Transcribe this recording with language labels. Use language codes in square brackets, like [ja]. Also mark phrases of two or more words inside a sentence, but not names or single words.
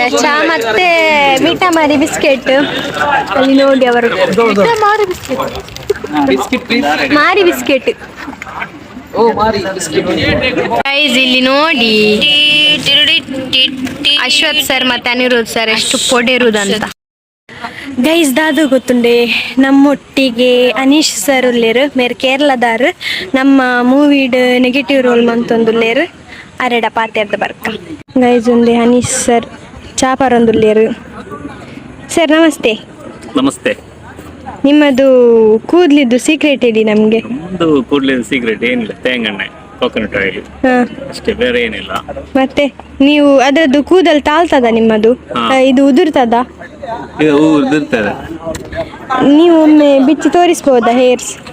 [kn] ಚಹಾ ಮತ್ತೆ ಮಿಠಾಮಾರಿ ಬಿಸ್ಕೆಟ್. ಅಲ್ಲಿ ನೋಡಿ ಅವರು ಮಾರಿ ಬಿಸ್ಕೆಟ್. ಗೈಸ್ ಇಲ್ಲಿ ನೋಡಿ ಅಶ್ವಥ್ ಸರ್ ಮತ್ತೆ ಅನಿರುದ್ಧ್ ಸರ್ ಎಷ್ಟು ಪೊಡೆರುದಂತ. [tcy] ಗೈಸ್ ದಾದು ಗೊತ್ತುಂಡೆ ನಮ್ಮೊಟ್ಟಿಗೆ ಅನೀಶ್ ಸರ್ ಉಲ್ಲೇರು ಮೇರೆ ಕೇರಳದಾರು. ನಮ್ಮ ಮೂವಿಡ್ [en] negative role [tcy] ಮಂತೊಂದುಲ್ಲೇರು ಅರೆಡ ಪಾತೆರ್ದ ಬರ್ಕ. ಗೈಸ್ ಉಂಡೆ ಅನೀಶ್ ಸರ್ ಚಾಪರೊಂದುಲ್ಲೇರು. [kn] ಸರ್ ನಮಸ್ತೆ. ನಮಸ್ತೆ. ನಿಮ್ಮದು ಕೂದಲಿದ್ದು ಸೀಕ್ರೆಟ್ ಹೇಳಿ ನಮ್ಗೆ. ಕೂದಲಿದ್ದು ಸೀಕ್ರೆಟ್ ಏನಿಲ್ಲ, ತೇಂಗಣ್ಣೆ, [en] coconut oil [kn] ಅಷ್ಟೇ, ಬೇರೆ ಏನಿಲ್ಲ. ಮತ್ತೆ ನೀವು ಅದರದ್ದು ಕೂದಲು ತಾಳ್ತದ ನಿಮ್ಮದು? ಇದು ಉದುರ್ತದ? ಇದು ಉದುರ್ತದೆ. ನೀವು ಒಮ್ಮೆ ಬಿಚ್ಚಿ ತೋರಿಸ್ಬೋದಾ ಹೇರ್ಸ್?